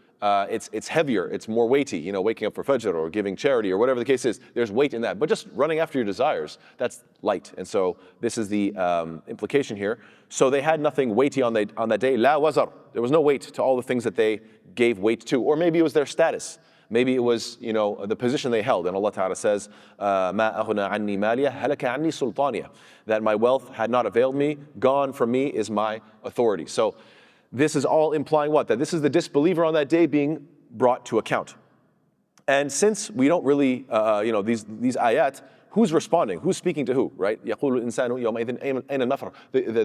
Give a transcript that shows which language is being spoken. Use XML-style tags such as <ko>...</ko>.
<en>It's heavier, it's more weighty, waking up for Fajr or giving charity or whatever the case is, there's weight in that. But just running after your desires, that's light. And so this is the implication here. So they had nothing weighty on that day.</en> <ar>La wazar.</ar> <en>There was no weight to all the things that they gave weight to. Or maybe it was their status. Maybe it was, the position they held. And Allah Ta'ala says,</en> <ar>مَا أَغْنَى عَنِّي مَالِيَهْ هَلَكَ عَنِّي سُلْطَانِيَهْ.</ar> <en>That my wealth had not availed me, gone from me is my authority. So this is all implying what? That this is the disbeliever on that day being brought to account. And since we don't really, these ayat, who's responding? Who's speaking to who, right?</en> <ar>يَقُولُ الْإِنسَانُ يَوْمَئِذٍ أَيْنَ النَّفْرُ.</ar>